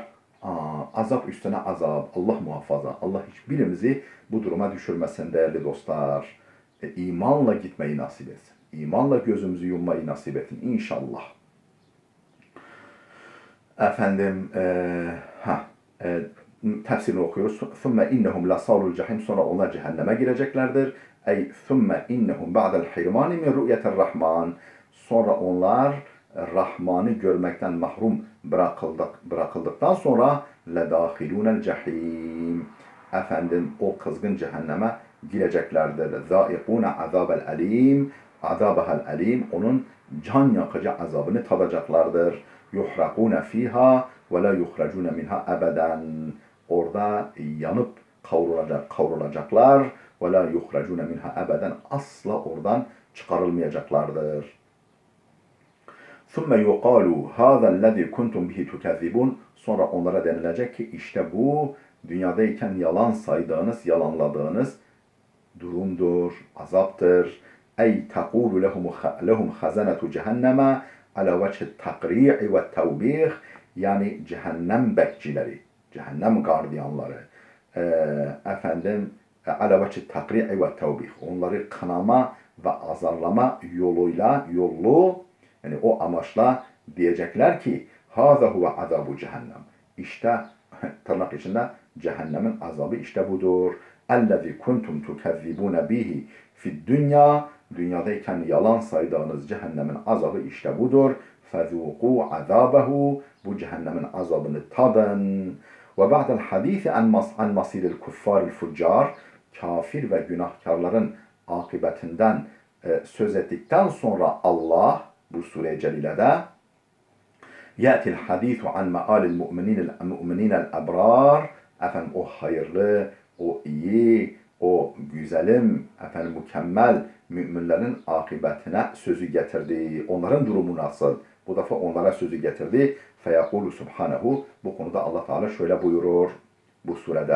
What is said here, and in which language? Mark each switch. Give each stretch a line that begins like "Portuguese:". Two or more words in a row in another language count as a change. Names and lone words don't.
Turkish: Azap üstüne azap. Allah muhafaza. Allah hiçbirimizi bu duruma düşürmesin değerli dostlar. İmanla gitmeyi nasip etsin. İmanla gözümüzü yummayı nasip etsin inşallah. Efendim tefsirini okuyoruz.
Arabic: ثُمَّ اِنَّهُمْ لَصَالُ الْجَحِيمِ
Turkish: Sonra onlar cehenneme gireceklerdir. Ey
Arabic: ثُمَّ اِنَّهُمْ بَعْدَ الْحِرْمَانِ مِنْ رُؤْيَةِ الرَّحْمَانِ
Turkish: Sonra onlar Rahman'ı görmekten mahrum bırakıldıktan sonra
Arabic: لَدَاخِلُونَ الْجَحِيمِ
Turkish: Efendim o kızgın cehenneme gireceklerdir.
Arabic: ذَائِقُونَ عَذَابَ الْأَلِيمِ عَذَابَهَا الْأَلِيمِ
Turkish: Onun can yakıcı azabını tadacaklardır.
Arabic: يُحْرَقُونَ ف۪يهَا وَلَا يُخْرَجُونَ مِنْهَا أَبَدًا
Turkish: Orada yanıp kavrulacaklar.
Arabic: وَلَا يُخْرَجُونَ مِنْهَا أَبَدًا
Turkish: Asla oradan çıkarılmayacaklardır.
Arabic: ثُمَّ يُقَالُوا هَذَا الَّذ۪ي كُنْتُمْ بِهِ تُكَذِّبُونَ
Turkish: Sonra onlara denilecek ki işte bu dünyadayken yalan saydığınız, yalanladığınız durumdur, azaptır. Ey
Arabic: تقول لهم خزنة جهنم على وجه التقريع والتوبيخ
Turkish: yani cehennem bekçileri, cehennem gardiyanları efendim
Arabic: على وجه التقريع والتوبيخ
Turkish: onları kınama ve azarlama yollu yani o amaçla diyecekler ki
Arabic: هذا هو عذاب جهنم
Turkish: işte tırnak içinde cehennemin azabı işte budur.
Arabic: اَلَّذِي كُنْتُمْ تُكَذِّبُونَ بِهِ فِي
Turkish: dünya dünyadayken yalan saydığınız cehennemin azabı işte budur.
Arabic: فَذُوقُوا عَذَابَهُ
Turkish: Bu cehennemin azabını tadın.
Arabic: وَبَعْدَ الْحَد۪يثِ عَنْ مَصِيرِ الْكُفَّارِ الْفُجَّارِ
Turkish: Kafir ve günahkarların akıbetinden söz ettikten sonra Allah bu sure-i celilede
Arabic: يَأْتِ الْحَد۪يثُ عَنْ مَآلِ الْمُؤْمِنِينَ الْأَبْرَارِ
Turkish: Efendim o hayırlı, o iyi, o güzelim, efendim mükemmel müminlerin akıbetine sözü getirdi. Onların durumu nasıl? Bu defa onlara sözü getirdi.
Arabic: فيقول سبحانه.
Turkish: Bu konuda Allah Teala şöyle buyurur bu surede.